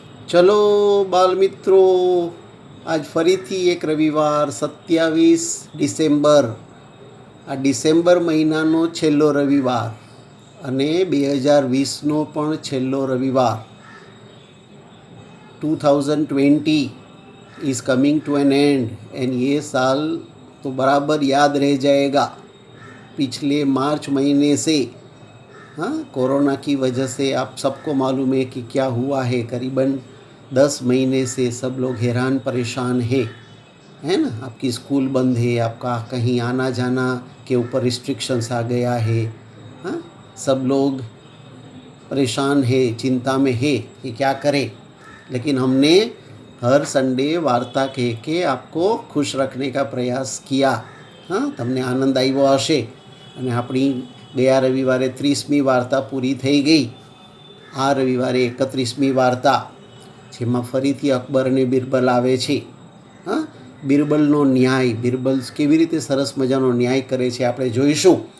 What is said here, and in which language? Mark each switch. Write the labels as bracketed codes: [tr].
[gu] ચલો બાલમિત્રો, આજ ફરીથી એક રવિવાર 27 ડિસેમ્બર. આ ડિસેમ્બર મહિનાનો છેલ્લો રવિવાર અને 2020નો પણ છેલ્લો રવિવાર. [en] 2020 is coming to an end [hi] and ये साल तो बराबर याद रह जाएगा. पिछले मार्च महीने से हाँ, कोरोना की वजह से आप सबको मालूम है कि क्या हुआ है. करीबन 10 महीने से सब लोग हैरान परेशान है ना. आपकी स्कूल बंद है, आपका कहीं आना जाना के ऊपर रिस्ट्रिक्शंस आ गया है. हाँ, सब लोग परेशान है, चिंता में है कि क्या करें. लेकिन हमने हर संडे वार्ता कह के आपको खुश रखने का प्रयास किया. [gu] हाँ, તમને આનંદ આવ્યો હશે. અને આપણી ગયા રવિવારે 30મી વાર્તા પૂરી થઈ ગઈ. આ રવિવારે 31મી વાર્તા, જેમાં ફરીથી અકબર અને બિરબલ આવે છે. હા, બિરબલનો ન્યાય, બિરબલ કેવી રીતે સરસ મજાનો ન્યાય કરે છે આપણે જોઈશું.